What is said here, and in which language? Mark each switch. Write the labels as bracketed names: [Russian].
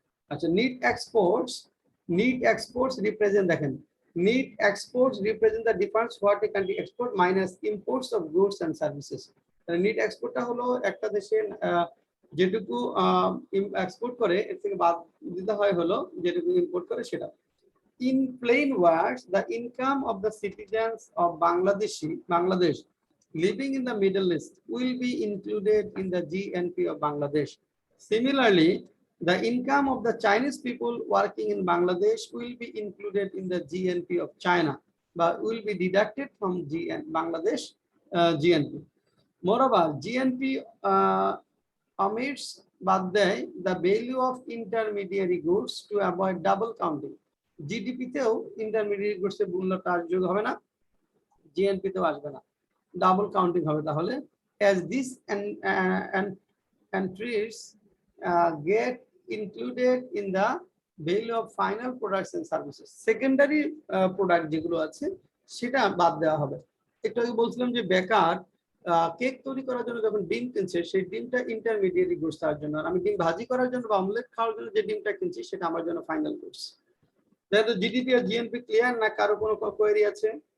[English] আচ্ছা, net exports represent, [Bangla] দেখেন [English] Net exports represent the difference what a country export minus imports of goods and services. [Bangla] NEET এক্সপোর্টটা হলো একটা দেশের যেটুকু export করে এর থেকে বাদ দিতে হয় হলো যেটুকু ইম্পোর্ট করে সেটা। [English] In plain words, the income of the citizens of Bangladesh living in the Middle East will be included in the GNP of Bangladesh. Similarly, the income of the Chinese people working in Bangladesh will be included in the GNP of China, but will be deducted from Bangladesh GNP. Moreover, GNP omits the value of intermediary goods to avoid double counting. [Bangla] GDP তেও intermediate goods এর মূল্যটা যোগ হবে না, GNP তেও আসবে না, double counting হবে। [English] তাহলে as this and entries get included in the value of final products and services, [Bangla] secondary product যেগুলো আছে সেটা বাদ দেওয়া হবে। একটু আগে বলছিলাম যে বেকার কেক তৈরি করার জন্য যখন ডিম কিনছে সেই ডিমটা ইন্টারমিডিয়েট গুডস তার জন্য, আর আমি ডিম ভাজি করার জন্য বা অমলেট খাওয়ার জন্য যে ডিমটা কিনছি সেটা আমার জন্য ফাইনাল গুডস। যেহেতু জিডিপি আর জিএনপি ক্লিয়ার না, কারো কোনো কোয়েরি আছে?